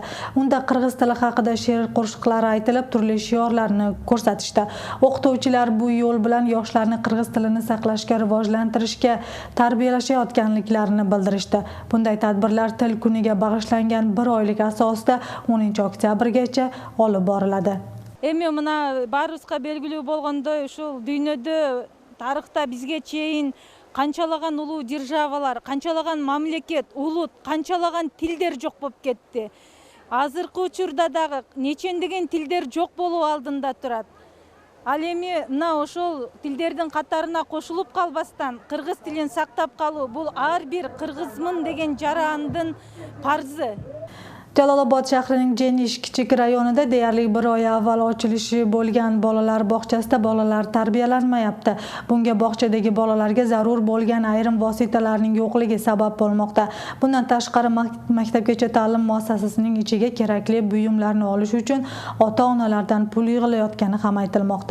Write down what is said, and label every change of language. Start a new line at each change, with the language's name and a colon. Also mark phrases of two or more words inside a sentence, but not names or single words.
Uzbek: Unda qirg'iz tili haqida she'r qo'shiqlari aytilib, turli shiorlarni ko'rsatishdi. O'qituvchilar bu yo'l bilan yoshlarni qirg'iz tilini saqlashga, rivojlantirishga tarbiyalashayotganliklarini bildirishdi. Bunday tadbirlar til kuniga bag'ishlangan 1 oylik asosida 10 oktyabrgacha olib boriladi.
Kyrgyz: Эми мына баарыбызга белгилүү болгондой ушул дүйнөдө тарыхта бизге чейин канчалаган улуу державалар, канчалаган мамлекет, улут, канчалаган тилдер жок болуп кетти. Азыркы учурда дагы нечендеген тилдер жок болуу алдында турат. Ал эми мына ошол тилдердин катарына кошулуп калбастан кыргыз тилин сактап калуу бул ар бир кыргызмын деген жарандын парзы.
Uzbek: Jalolobod shahrining Jenish kichik rayonida deyarli 1 oy avval ochilishi bo'lgan bolalar bog'chasida bolalar tarbiyalanmayapti. Bunga bog'chadagi bolalarga zarur bo'lgan ayrim vositalarning yo'qligi sabab bo'lmoqda. Bundan tashqari maktabgacha ta'lim muassasasining ichiga kerakli buyumlarni olish uchun ota-onalardan pul yig'ilayotgani ham aytilmoqda.